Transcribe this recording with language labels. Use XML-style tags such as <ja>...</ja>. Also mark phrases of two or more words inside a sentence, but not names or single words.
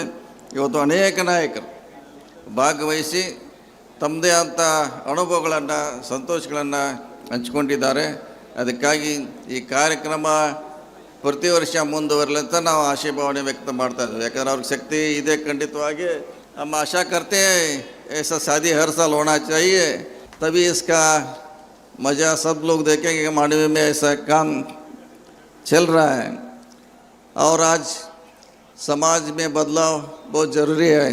<kn>ಇವತ್ತು ಅನೇಕ ನಾಯಕರು ಭಾಗವಹಿಸಿ ತಮ್ಮದೇ ಆದಂಥ ಅನುಭವಗಳನ್ನು ಸಂತೋಷಗಳನ್ನು ಹಂಚ್ಕೊಂಡಿದ್ದಾರೆ. ಅದಕ್ಕಾಗಿ ಈ ಕಾರ್ಯಕ್ರಮ ಪ್ರತಿ ವರ್ಷ ಮುಂದುವರಲಿ ಅಂತ ನಾವು ಆಶೀಭಾವನೆ ವ್ಯಕ್ತ ಮಾಡ್ತಾ ಇದ್ದೀವಿ. ಯಾಕಂದ್ರೆ ಅವ್ರಿಗೆ ಶಕ್ತಿ ಇದೆ ಖಂಡಿತವಾಗಿ.</kn> <hi>हम आशा करते हैं ऐसा शादी हर साल होना चाहिए, तभी इसका मज़ा सब लोग देखेंगे कि मांडवी में ऐसा काम चल रहा है. और आज समाज में बदलाव बहुत ज़रूरी है.</hi>